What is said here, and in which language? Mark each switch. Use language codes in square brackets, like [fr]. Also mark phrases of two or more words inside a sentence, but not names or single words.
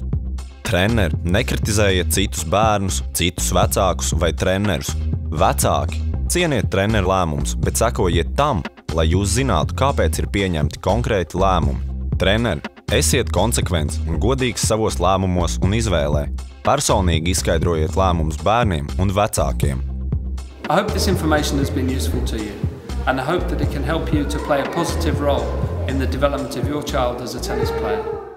[lv] Treneri, nekritizējiet citus bērnus, citus vecākus vai trenerus. Vecāki, cieniet treneru lēmumus, bet sekojiet tam, lai jūs zinātu, kāpēc ir pieņemti konkrēti lēmumi. Treneri, esiet konsekvents un godīgs savos lēmumos un izvēlē. Personīgi izskaidrojiet lēmumus bērniem un vecākiem. [en] I hope this information has been useful to you, and I hope that it can help you to play a positive role in the development of your child as a tennis player.